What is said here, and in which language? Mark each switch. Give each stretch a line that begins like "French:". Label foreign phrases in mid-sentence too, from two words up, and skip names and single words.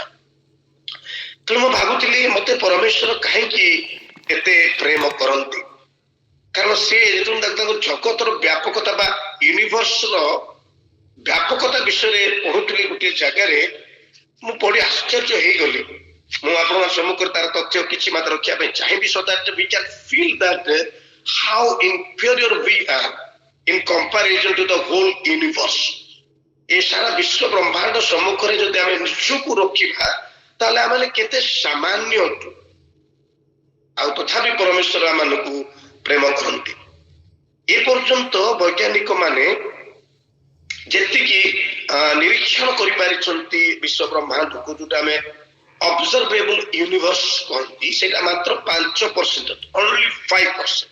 Odia: ତେଣୁ ମୁଁ ଭାବୁଥିଲି ମତେ ପରମେଶ୍ୱର କାହିଁକି ଏତେ ପ୍ରେମ କରନ୍ତି, କାରଣ ସେ ଯେତେବେଳେ ତାଙ୍କ ଜଗତର ବ୍ୟାପକତା ବା ୟୁନିଭର୍ସର ବ୍ୟାପକତା ବିଷୟରେ ପଢୁଥିଲି ଗୋଟିଏ ଜାଗାରେ, ମୁଁ ପଢି ଆଶ୍ଚର୍ଯ୍ୟ ହେଇଗଲି। ମୁଁ ଆପଣଙ୍କ ସମ୍ମୁଖରେ ତାର ତଥ୍ୟ କିଛି ମାତ୍ରା ରଖିବା ପାଇଁ ଚାହିଁବି,
English: so that we can feel that how inferior we are in comparison to the whole universe।
Odia: ଏ ସାରା ବିଶ୍ୱ ବ୍ରହ୍ମାଣ୍ଡ ସମ୍ମୁଖରେ ଯଦି ଆମେ ନିଜକୁ ରଖିବା ତାହେଲେ ଆମେ କେତେ ସାମାନ୍ୟ ଅଟୁ, ଆଉ ତଥାପି ପରମେଶ୍ୱର ଆମମାନଙ୍କୁ ପ୍ରେମ କରନ୍ତି। ଏ ପର୍ଯ୍ୟନ୍ତ ବୈଜ୍ଞାନିକ ମାନେ ଯେତିକି ନିରୀକ୍ଷଣ କରିପାରିଛନ୍ତି ବିଶ୍ୱ ବ୍ରହ୍ମାଣ୍ଡକୁ, ଯୋଉଟା ଆମେ
English: observable universe
Odia: କହନ୍ତି, ସେଇଟା ମାତ୍ର 5%, only 5%।